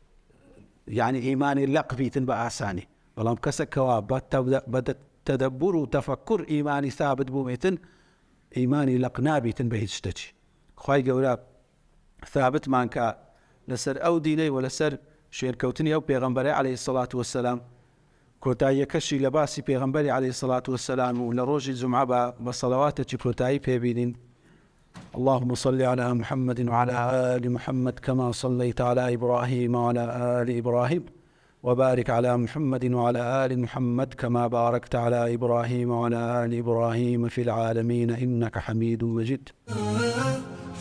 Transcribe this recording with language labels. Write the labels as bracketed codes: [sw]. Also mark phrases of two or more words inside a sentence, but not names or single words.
[ckb] یعنی ئیمانی لەق بیتن بە ئاسانی بەڵام کەسێک کەوا بە تەدەبور و تەفەککوور ئیمانی ثابت بوومێتن ئیمانی لەق نابیتن بە هیچ شتێکی خوای گەورە ثابتمان کە لەسەر ئەو دینەی و لەسەر شوێنکەوتنی ئەو پێغەمبەرەی [ar] عەلەیهی سەڵات وەسسەلام [ckb] کۆتاییەکەشی لە باسی پێغەمبەری [ar] عەلەیهی سەڵات وەسسەلام [ckb] و لە ڕۆژی جومعە بە سەڵەواتێکی کۆتایی پێبینین [ar] اللهم صل على محمد وعلى آل محمد كما صليت على إبراهيم وعلى آل إبراهيم وبارك على محمد وعلى آل محمد كما باركت على إبراهيم وعلى آل إبراهيم في العالمين إنك حميد مجيد